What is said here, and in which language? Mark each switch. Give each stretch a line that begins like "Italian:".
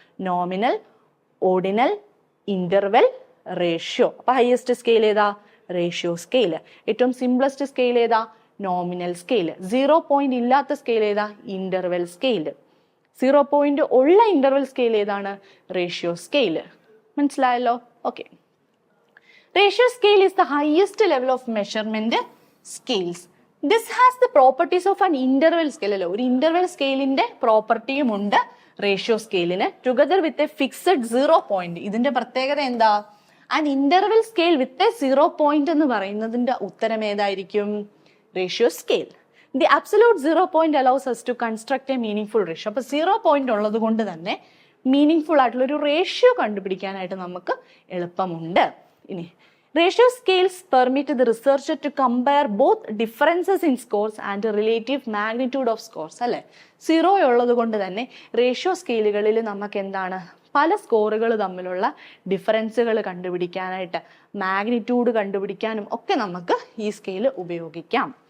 Malayalam: Nominal, ordinal, interval, ratio. അപ്പൊ highest scale ഏതാ? Ratio scale. ഏറ്റവും സിംപ്ലസ്റ്റ് സ്കെയിൽ ഏതാ? Nominal scale. 0 പോയിന്റ് ഇല്ലാത്ത സ്കെയിൽ ഏതാ? Interval scale. 0 പോയിന്റ് ഉള്ള ഇന്റർവെൽ സ്കെയിൽ ഏതാണ്? Ratio scale. മനസ്സിലായല്ലോ? Okay.
English: Ratio scale is the highest level of measurement scales. This has the properties of an interval scale
Malayalam: അല്ലേ, ഒരു interval സ്കെയിലിന്റെ പ്രോപ്പർട്ടിയും ഉണ്ട് ratio സ്കെയിലിന്,
English: Together with a fixed 0 point.
Malayalam: ഇതിന്റെ പ്രത്യേകത എന്താ?
English: an interval scale with a 0 point
Malayalam: എന്ന് പറയുന്നതിന്റെ ഉത്തരം ഏതായിരിക്കും? Ratio scale.
English: The absolute 0 point allows us to construct a meaningful ratio.
Malayalam: അപ്പൊ 0 പോയിന്റ് ഉള്ളത് കൊണ്ട് തന്നെ മീനിങ് ആയിട്ടുള്ള ഒരു റേഷ്യോ കണ്ടുപിടിക്കാനായിട്ട് നമുക്ക് എളുപ്പമുണ്ട്.
English: ഇനി ratio scales permit the researcher to compare both differences in scores and relative magnitude of scores അല്ലെ.
Malayalam: 0 ഉള്ളത് കൊണ്ട് തന്നെ റേഷ്യോ സ്കെയിലുകളിൽ നമുക്ക് എന്താണ്, പല സ്കോറുകൾ തമ്മിലുള്ള ഡിഫറൻസുകൾ കണ്ടുപിടിക്കാനായിട്ട് മാഗ്നിറ്റ്യൂഡ് കണ്ടുപിടിക്കാനും ഒക്കെ നമുക്ക് ഈ സ്കെയിൽ ഉപയോഗിക്കാം.